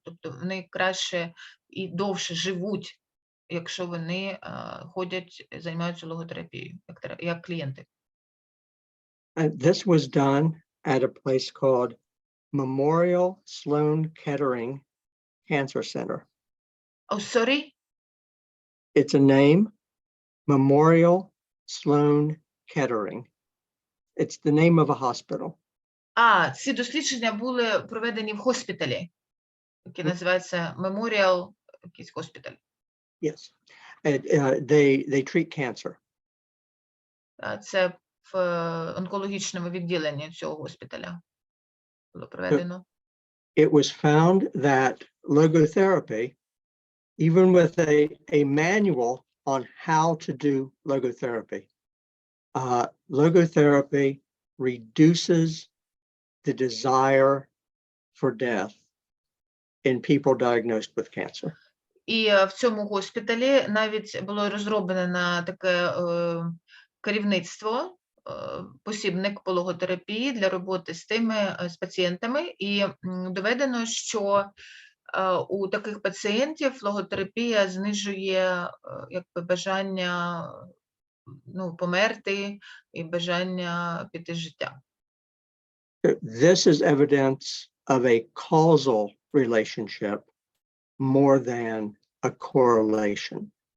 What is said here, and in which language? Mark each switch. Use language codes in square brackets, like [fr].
[uk] Тобто вони краще і довше живуть, якщо вони ходять, займаються логотерапією, як клієнти. [en] And this was done at a place called Memorial Sloan Kettering Cancer Center. Oh, sorry? It's a name, Memorial Sloan Kettering. It's the name of a hospital. [uk] Ці дослідження були проведені в госпіталі, який називається Memorial якийсь госпіталь. [en] Yes. They treat cancer. [uk] Це в онкологічному відділенні цього госпіталя було проведено. [en] It was found that logotherapy, even with a manual on how to do logotherapy, logotherapy reduces the desire for death in people diagnosed with cancer. [uk] І в цьому госпіталі навіть було розроблено таке керівництво, посібник по логотерапії для роботи з пацієнтами, і доведено, що у таких пацієнтів логотерапія знижує бажання померти і бажання піти з життя. [en] This is evidence of a causal relationship more than a correlation.